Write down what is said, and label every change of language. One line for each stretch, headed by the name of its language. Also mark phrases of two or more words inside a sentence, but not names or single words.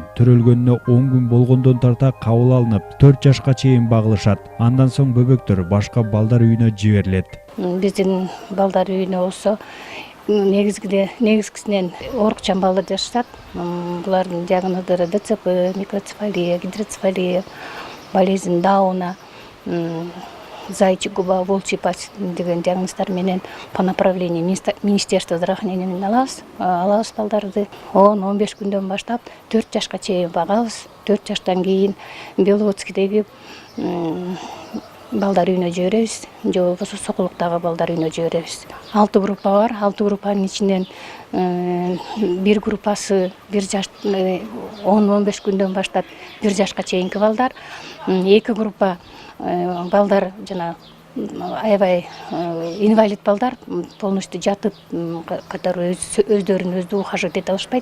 Kyrgyz: Төрөлгөнүнө 10 күн болгондон тарта кабыл алынып, 4 жашка чейин багылышат. Андан соң бөбөктөр башка балдар үйүнө жиберилет. Биздин балдар үйүнө болсо негизгисинен оорукчан балдар жашашат. Булардын диагноздору ДЦП, микроцефалия, гидроцефалия,
Russian: болезнь Дауна, зайчий губа, волчий пасть
Kyrgyz: деген диагноздар менен
Russian: по направлению Министерства здравоохранения
Kyrgyz: менен алабыз балдарды. 10-15 күндөн баштап 4 жашка чейин багабыз. 4 жаштан кийин Беловодскийдеги балдар үйүнө жиберебиз, же болбосо Сокулуктагы балдар үйүнө жиберебиз. 6 группа бар. 6 группанын ичинен бир группасы 10-15 күндөн баштап 1 жашка чейинки балдар, 2 группа балдар жана аябай инвалид балдар, полностью жатып, катары өздөрүн ухаживать эте алышпайт.